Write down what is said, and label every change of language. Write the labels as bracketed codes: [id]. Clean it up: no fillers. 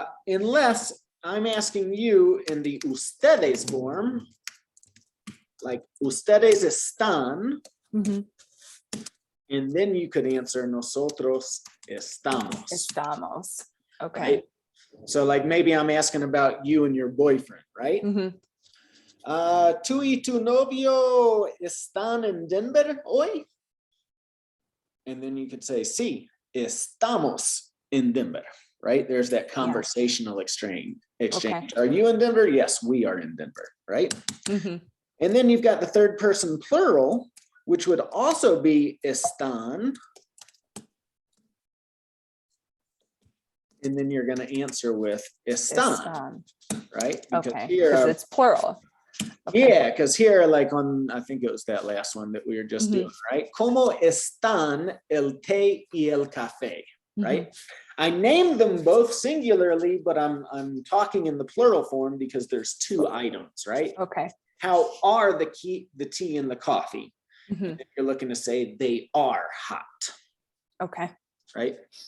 [en] Unless I'm asking you in the ustedes form, like [es] ustedes están, Mm-hmm. [en] and then you could answer [es] nosotros estamos. Estamos. Okay. [en] Right? So like maybe I'm asking about you and your boyfriend, right? Mm-hmm. [es] ¿Tú y tu novio están en Denver hoy? [en] And then you could say, [es] sí, estamos en Denver, [en] right? There's that conversational exchange. Okay. Are you in Denver? Yes, we are in Denver, right? Mm-hmm. And then you've got the third person plural, which would also be están. And then you're going to answer with están, right? Because okay, here, because it's plural. Okay. Yeah, because here, like on, I think it was that last one that we were just doing, right? [es] Como están el té y el café, right? [en] I named them both singularly, but I'm talking in the plural form because there's two items, right? Okay. How are the tea and the coffee? And if you're looking to say they are hot. Okay. Right?